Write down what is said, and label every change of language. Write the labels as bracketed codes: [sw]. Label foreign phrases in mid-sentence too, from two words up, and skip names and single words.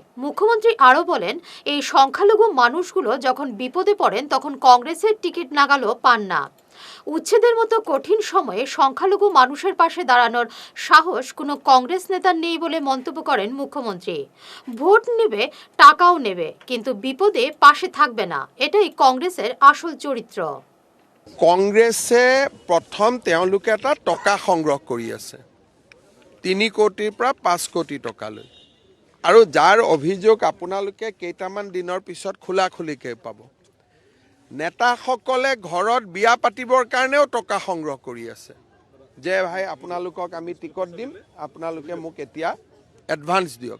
[bn] মুখ্যমন্ত্রী আরও বলেন, এই সংখ্যালঘু মানুষগুলো যখন বিপদে পড়েন তখন কংগ্রেসের টিকিট নাগালও পান না। উচ্ছেদের মতো কঠিন সময়ে সংখ্যালঘু মানুষের পাশে দাঁড়ানোর সাহস কোনো কংগ্রেস নেতার নেই বলে মন্তব্য করেন মুখ্যমন্ত্রী। ভোট নেবে, টাকাও নেবে, কিন্তু বিপদে পাশে থাকবে না, এটাই কংগ্রেসের আসল চরিত্র। [as] কংগ্ৰেছে প্ৰথম তেওঁলোকে এটা টকা সংগ্ৰহ কৰি আছে 3 কোটিৰ পৰা 5 কোটি টকালৈ, আৰু যাৰ অভিযোগ আপোনালোকে কেইটামান দিনৰ পিছত খোলাখুলিকৈ পাব। নেতাসকলে ঘৰত বিয়া পাতিবৰ কাৰণেও টকা সংগ্ৰহ কৰি আছে, যে ভাই আপোনালোকক আমি টিকট দিম, আপোনালোকে মোক এতিয়া এডভান্স দিয়ক।